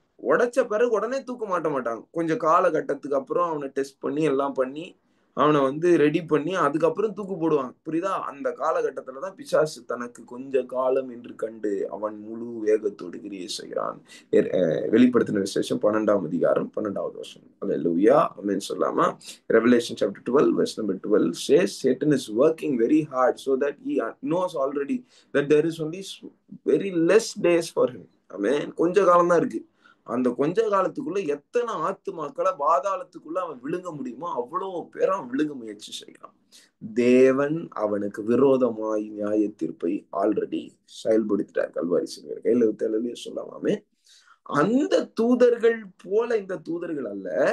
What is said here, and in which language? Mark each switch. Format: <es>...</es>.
<ta>உடைச்ச பிறகு உடனே தூக்க மாட்டாங்க. கொஞ்சம் காலகட்டத்துக்கு அப்புறம் அவனை டெஸ்ட் பண்ணி எல்லாம் பண்ணி அவனை ரெடி பண்ணி அதுக்கப்புறம் தூக்கு போடுவாங்க. புரியுதா? அந்த காலகட்டத்துலதான் பிசாசு தனக்கு கொஞ்ச காலம் என்று கண்டு அவன் முழு வேகத்தோடு கிரியை செய்கிறான். வெளிப்படுத்தின விசேஷம் 12ஆம் அதிகாரம் 12வது வசனம். அல்லேலூயா. ஆமென் சொல்லாமா?</ta> <en>Revelation chapter 12 verse number 12 says Satan is working very hard so that he knows already that there is only very less days for him.</en> <ta>ஆமென். கொஞ்ச காலம் தான் இருக்கு. அந்த கொஞ்ச காலத்துக்குள்ள எத்தனை ஆத்துமாக்களை பாதாளத்துக்குள்ள அவன் விழுங்க முடியுமோ அவ்வளவு பேரை அவன் விழுங்க முயற்சி செய்யறான். தேவன் அவனுக்கு விரோதமாய் நியாய தீர்ப்பை ஆல்ரெடி செயல்படுத்திட்டார். கல்வாரி சிலுவையில் கையில வித்தலையே சொல்லாமே. அந்த தூதர்கள் போல இந்த தூதர்கள் அல்ல.</ta>